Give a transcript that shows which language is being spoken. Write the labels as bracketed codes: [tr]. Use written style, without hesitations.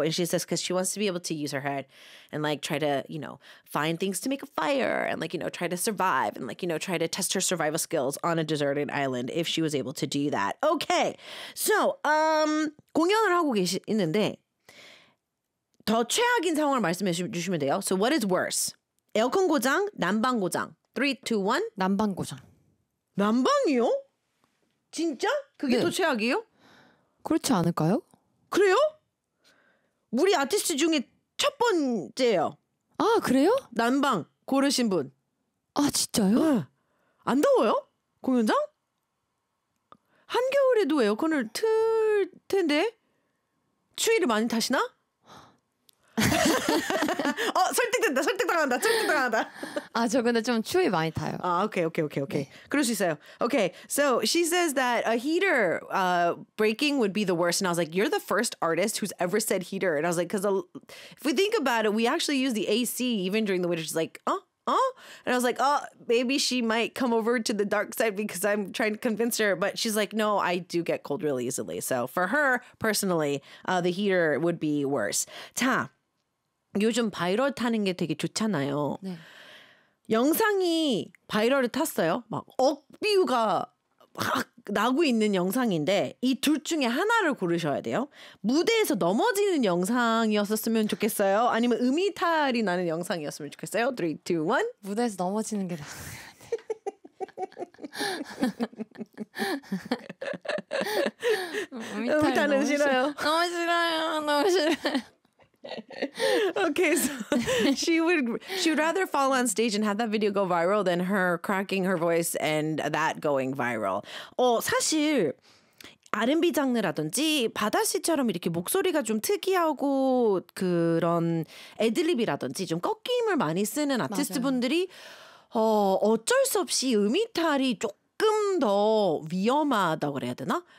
[en] And she says because she wants to be able to use her head and like try to, you know, find things to make a fire and like, you know, try to survive and like, you know, try to test her survival skills on a deserted island if she was able to do that. Okay. So [ko] 공연을 하고 계시는데 더 최악인 상황을 말씀해 주시면 돼요. [en] So what is worse? [ko] 에어컨 고장, 난방 고장. 3, 2, 1. 난방 고장. 난방이요? 진짜? 그게 네. 더 최악이에요? 그렇지 않을까요? 그래요? 우리 아티스트 중에 첫 번째예요. 아, 그래요? 난방 고르신 분. 아, 진짜요? 네. 안 더워요? 공연장? 한겨울에도 에어컨을 틀 텐데 추위를 많이 타시나? 어, 설득된다. 설득당한다. 설득당한다. 아, 저 근데 좀 추위 많이 타요. 아, 오케이. 오케이. 오케이. 오케이. 네. 그럴 수 있어요. 오케이. [en] So, she says that a heater breaking would be the worst and I was like, "You're the first artist who's ever said heater." And I was like, "Cuz if we think about it, we actually use the AC even during the winter." She's like, "Oh, oh?" And I was like, "Oh, maybe she might come over to the dark side because I'm trying to convince her." But she's like, "No, I do get cold really easily." So, for her personally, the heater would be worse. [ko] 자. 요즘 바이럴 타는 게 되게 좋잖아요. 네. 영상이 바이럴을 탔어요. 막 억뷰가 확 나고 있는 영상인데 이 둘 중에 하나를 고르셔야 돼요. 무대에서 넘어지는 영상이었었으면 좋겠어요. 아니면 음이탈이 나는 영상이었으면 좋겠어요. 3, 2, 1. 무대에서 넘어지는 게 음이탈은 싫어요. 너무 싫어요. 너무 싫어요. [en] Okay, so she would rather fall on stage and have that video go viral than her cracking her voice and that going viral. [ko] 어, 사실 R&B 장르라든지 바다 씨처럼 이렇게 목소리가 좀 특이하고 그런 애드립이라든지 좀 꺾임을 많이 쓰는 아티스트분들이 어쩔 수 없이 음이탈이 조금 더 위험하다고 그래야 되나?